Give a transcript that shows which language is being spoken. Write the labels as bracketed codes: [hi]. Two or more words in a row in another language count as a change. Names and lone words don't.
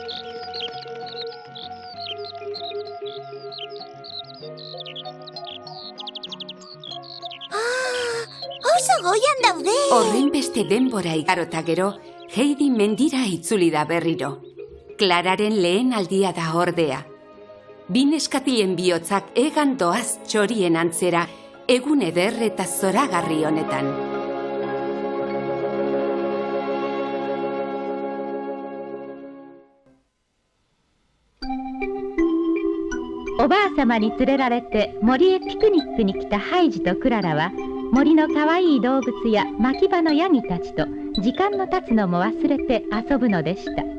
[eu] Oso goian daude! Horren beste denbora igarota gero, Heidi mendira itzuli da berriro. Klararen lehen aldia da ordea. Bi neskatien bihotzak egan doaz txorien antzera, egun eder eta zoragarri honetan. [ja] おばあ様に連れられて森へピクニックに来たハイジとクララは森のかわいい動物や牧場のヤギたちと時間の経つのも忘れて遊ぶのでした。